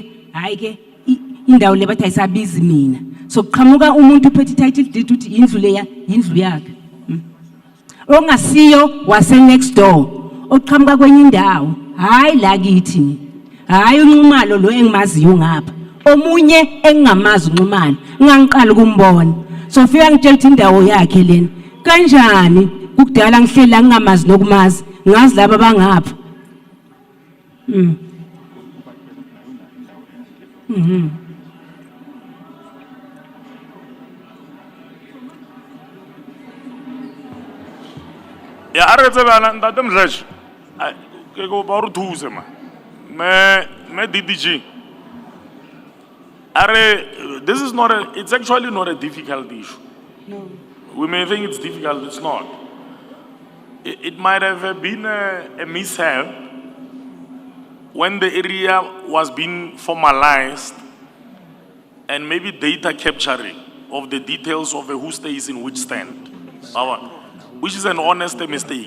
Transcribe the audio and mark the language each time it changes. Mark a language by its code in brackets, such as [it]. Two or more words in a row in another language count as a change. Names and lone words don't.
[zu] hayi ke indawo le bathi ayisabizi mina so kuqhamuka umuntu uphethe [en] title deed [zu] uthi indlu leya indlu yakhe ongasiyo wase [en] next door [zu] oqhamuka kwenye indawo hayi la kithi hayi unxumalo lo engimaziyo ngapha omunye engingamazi unxumalo ngangiqala ukumbona so fika ngitshela ukuthi indawo yakhe lena kanjani kudala ngihlela ngingamazi nokumazi ngazi laba bangapha [st] Ya aretse bana ntate Mdletshe ke go ba re thuse ma me DDG [en] this is not it's actually not a difficult issue. No. We may think it's difficult, it's not. It might have been a mishap when the area was being formalized and maybe data capturing of the details of who stays in which stand, which is an honest mistake.